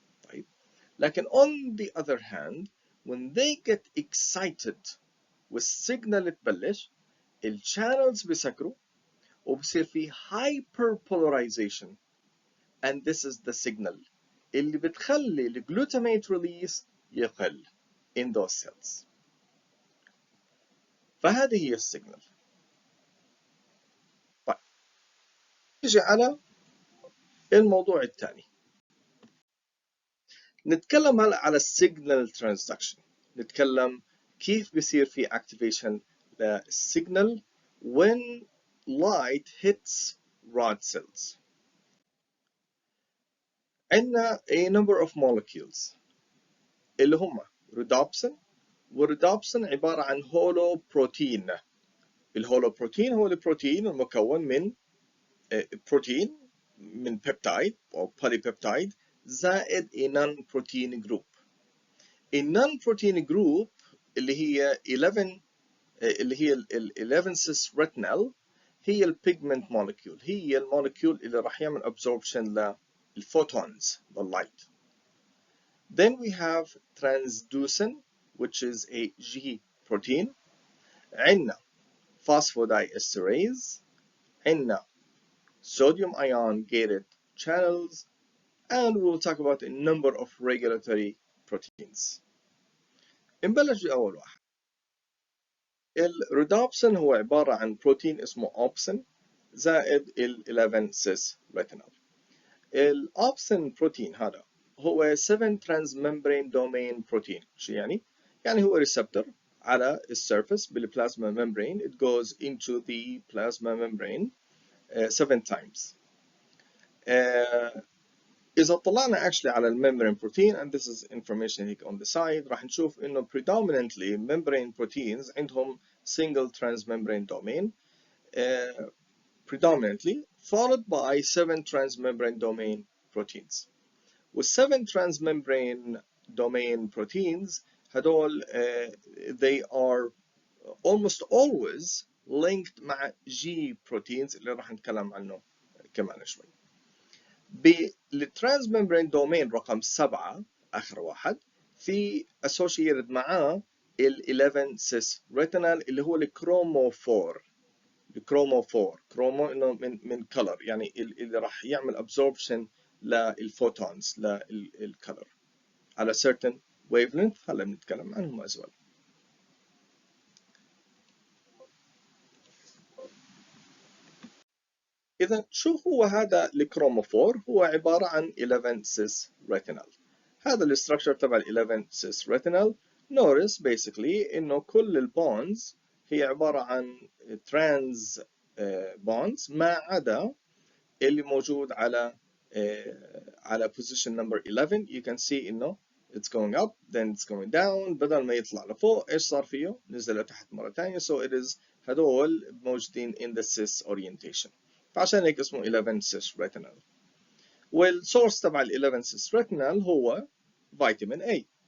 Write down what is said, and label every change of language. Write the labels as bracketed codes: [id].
[en] طيب، لكن on the other hand when they get excited [ar] والسيجنال تبلش، الشانلز بيسكروا وبصير في [en] hyperpolarization and this is the signal [ar] اللي بتخلي الجلوتاميت ريليس يقل [en] in those cells. [ar] فهذه هي السيجنال. طيب، نيجي على الموضوع الثاني. نتكلم هلا على السيجنال ترانزدكشن. نتكلم كيف بصير في activation للسيجنال [en] when light hits rod cells. [ar] عندنا [en] a number of molecules [ar] اللي هم Rhodopsin، والرودوبسين عبارة عن هولو بروتين. الهولو بروتين هو البروتين المكون من بروتين من بيبتايد أو بوليبيبتايد زائد [en] a non-protein group. [ar] النون-بروتين جروب اللي هي 11 اللي هي ال 11 cis retinal هي البيجمنت مولكيول، هي المولكيول اللي راح يعمل absorption للفوتونز لللايت. [en] Then we have transduction which is a G protein. [ar] عندنا [en] phosphodiesterase، عندنا sodium ion gated channels, and we'll talk about a number of regulatory proteins. [ar] نبلش بأول واحد. الرودوبسين هو عبارة عن بروتين اسمه أوبسين زائد ال 11 سيس ريتينال. الأوبسين بروتين هذا هو 7 [en] transmembrane domain protein. [ar] شو يعني؟ يعني هو receptor على السيرفس بالبلازما membrane. [en] It goes into the plasma membrane 7 times. [ar] إذا طلعنا [en] actually على membrane protein, and this is information هيك on the side, [ar] راح نشوف إنه [en] predominantly membrane proteins [ar] عندهم [en] single transmembrane domain, predominantly followed by 7 transmembrane domain proteins. وال7 transmembrane domain proteins هدول they are almost always linked مع G proteins [ar] اللي راح نتكلم عنه كمان شوي. بالtransmembrane domain رقم 7 آخر واحد في associated معاه ال 11 cis retinal اللي هو الكروموفور. الكروموفور كرومو انه من color، يعني اللي راح يعمل absorption للفوتونز للcolor على [en] certain wavelength. [ar] هلا بنتكلم عنهم [en] as well. [ar] إذا شو هو هذا الكروموفور؟ هو عبارة عن 11 cis retinal. هذا الستراكشر تبع ال 11 cis retinal. [en] notice basically [ar] إنه كل البونز هي عبارة عن trans bonds ما عدا اللي موجود على [en] position number 11. you can see إنه it's going up then it's going down. [ar] بدل ما يطلع لفوق إيش صار فيه؟ نزل لتحت مرة ثانية. [en] so it is [ar] هدول موجودين [en] in the cis orientation. [ar] فعشان هيك اسمه 11 cis retinal. والسورس تبع ال 11 cis retinal هو فيتامين A.